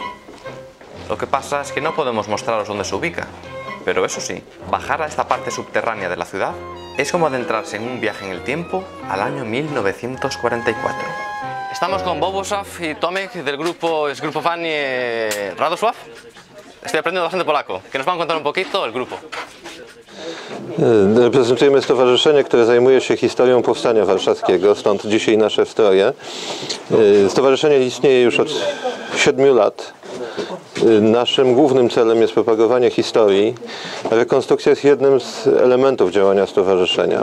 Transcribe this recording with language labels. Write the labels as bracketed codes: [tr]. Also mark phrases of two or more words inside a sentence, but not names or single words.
[es] Lo que pasa es que no podemos mostraros dónde se ubica, pero eso sí, bajar a esta parte subterránea de la ciudad es como adentrarse en un viaje en el tiempo al año 1944. Estamos con Bogusław y Tomek del grupo [pl] Zgrupowani Radosław. [es] Estoy aprendiendo bastante polaco, que nos van a contar un poquito el grupo. [pl] Reprezentujemy stowarzyszenie, które zajmuje się historią powstania warszawskiego, stąd dzisiaj nasze stroje. Stowarzyszenie istnieje już od 7 lat. Naszym głównym celem jest propagowanie historii. Rekonstrukcja jest jednym z elementów działania stowarzyszenia.